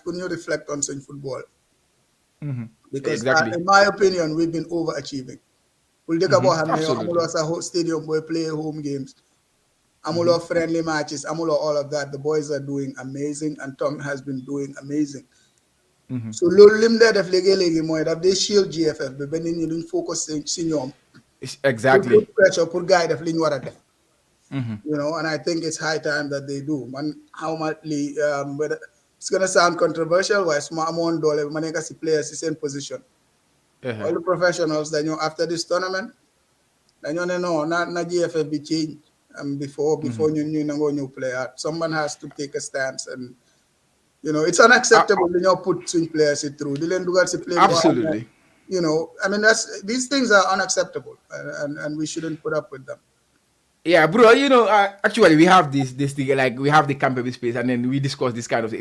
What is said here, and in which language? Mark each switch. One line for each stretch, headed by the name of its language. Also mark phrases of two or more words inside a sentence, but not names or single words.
English: Can you reflect on some football? Because in my opinion, we've been overachieving. We'll take about a stadium where we play home games. Amulo friendly matches, Amulo all of that. The boys are doing amazing and Tom has been doing amazing.
Wolof: So loolu lim dee def léegi mooy daf dee shield GFF bi ba nit ñi duñ focus si ñoom.
English: Exactly. Put pressure
Wolof: pour gars yi def li ñu war a def.
English: And I think it's high time that they do. Man, how much it's gonna sound controversial
Wolof: waaye su ma amoon doole ma nekk si players si seen position.
English: All the professionals dañoo after this tournament
Wolof: dañoo ne non na GFF bi
English: change before
Wolof: ñu nangoo ñëw
English: play out. Someone has to take a stance and it's unacceptable when you put swing players through. Absolutely. I mean, these things are unacceptable and we shouldn't put up with them. Yeah, bro, actually we have this thing, like we have the campus space and then we discuss this kind of thing.